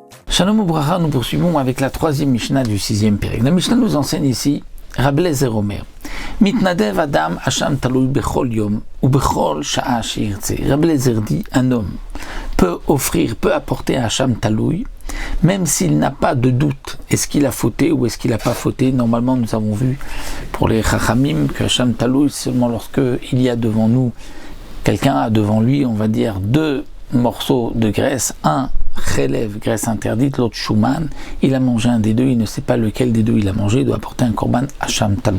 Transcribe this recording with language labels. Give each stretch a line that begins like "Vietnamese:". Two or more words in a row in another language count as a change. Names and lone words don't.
Hebrew: שלום וברכה,
French: nous poursuivons avec la troisième Mishnah du sixième péril. La Mishnah nous enseigne ici,
Hebrew: רבי אליעזר אומר, מתנדב אדם אשם תלוי בכל יום ובכל שעה שירצה.
French: Rabbi Eliezer dit, un homme peut apporter à
Hebrew: אשם תלוי,
French: même s'il n'a pas de doute, est-ce qu'il a fauté ou est-ce qu'il n'a pas fauté. Normalement, nous avons vu pour les Chachamim que
Hebrew: אשם תלוי,
French: seulement lorsque il y a devant nous, quelqu'un a devant lui, on va dire, deux morceaux de graisse, un relève, graisse interdite, l'autre Shuman, il a mangé un des deux, il ne sait pas lequel des deux il a mangé, il doit apporter un
Hebrew: קרבן אשם תלוי.